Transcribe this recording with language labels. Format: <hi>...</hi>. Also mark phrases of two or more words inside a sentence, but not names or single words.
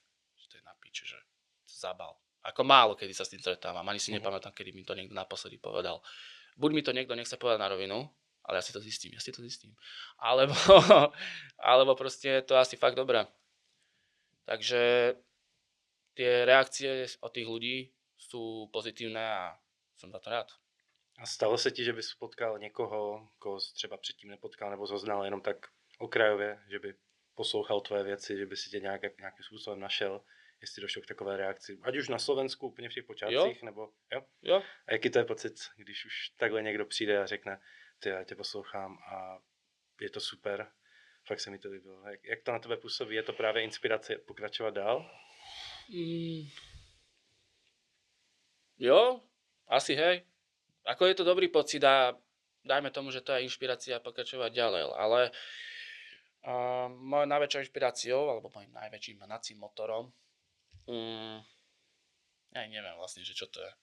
<sk>Že to je na piči, že to zabal. Ako málo kedy sa s tým stretávam, ani si nepamätám, kedy mi to niekto naposledy povedal. Buď mi to niekto nechce povedať na rovinu, ale ja si to zistím. Alebo proste je to asi fakt dobré. Takže tie reakcie od tých ľudí sú pozitívne a som za to rád.</sk> <cs>A stalo se ti, že bys potkal někoho, koho jsi třeba předtím nepotkal, nebo znal jenom tak okrajově, že by poslouchal tvoje věci, že by si tě nějakým způsobem našel, jestli došlo k takové reakci, ať už na Slovensku úplně v těch počátcích, nebo jo? Jo. A jaký to je pocit, když už takhle někdo přijde a řekne, ty, já tě poslouchám a je to super, fakt se mi to líbilo. Jak to na tebe působí? Je to právě inspirace pokračovat dál? Jo,</cs> <sk>asi hej. Ako je to dobrý pocit a dajme tomu, že to je inšpirácia pokračovať ďalej, ale mojou najväčšou inšpiráciou, alebo mojím najväčším hnacím motorom, ja neviem vlastne, že čo to je.</sk>